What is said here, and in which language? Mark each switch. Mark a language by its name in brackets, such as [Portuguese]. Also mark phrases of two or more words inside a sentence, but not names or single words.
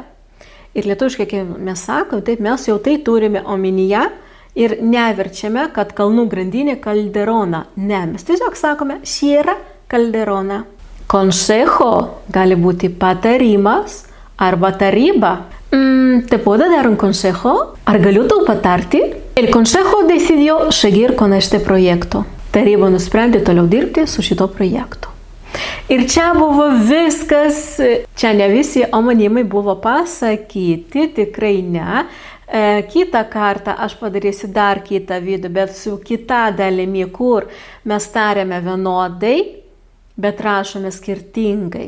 [Lithuanian] Ir lietuviškai, kai mes sakom, taip mes jau tai turime omenyje ir neverčiame, kad kalnų grandinė Calderona. Ne, mes tiesiog sakome Sierra Calderona. Consejo gali būti patarimas arba taryba. [Spanish] ¿Te puedo dar un consejo? [Lithuanian] ¿Ar galiu tau patarti? [Spanish] El consejo decidió seguir con este proyecto. [Lithuanian] Taryba nusprendė toliau dirbti su šito projektu. Ir čia buvo viskas, čia ne visi omonimai buvo pasakyti, tikrai ne. Kitą kartą aš padarysiu dar kitą video, bet su kita dalimi, kur mes tariame vienodai, bet rašome skirtingai.